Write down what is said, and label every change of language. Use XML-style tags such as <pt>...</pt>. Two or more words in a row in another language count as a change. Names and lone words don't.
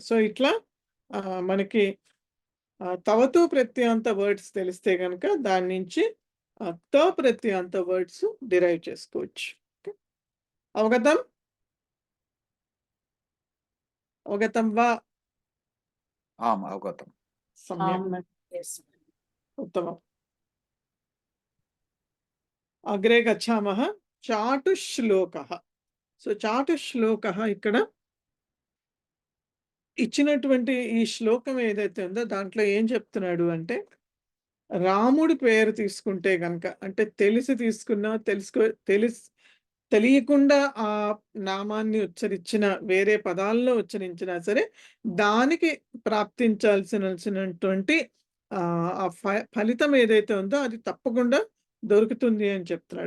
<te>సో ఇట్లా మనకి తవతు ప్రత్యాంత వర్డ్స్ తెలిస్తే కనుక దాని నుంచి త ప్రత్యాంత వర్డ్స్ డిరైవ్ చేసుకోవచ్చు.</te> <sa>अवगतं वा आम् अवगतम्। सम्यक्, उत्तमम्। अग्रे गच्छामः चाटुश्लोकः.</sa> <te>సో చాటుశ్లోకः ఇక్కడ ఇచ్చినటువంటి ఈ శ్లోకం ఏదైతే ఉందో దాంట్లో ఏం చెప్తున్నాడు అంటే, రాముడి పేరు తీసుకుంటే గనక, అంటే తెలిసి తీసుకున్నా తెలియకుండా ఆ నామాన్ని ఉచ్చరించిన, వేరే పదాల్లో ఉచ్చరించినా సరే దానికి ప్రాప్తించాల్సినటువంటి ఆ ఫలితం ఏదైతే ఉందో అది తప్పకుండా దొరుకుతుంది అని చెప్తున్నాడు.</te>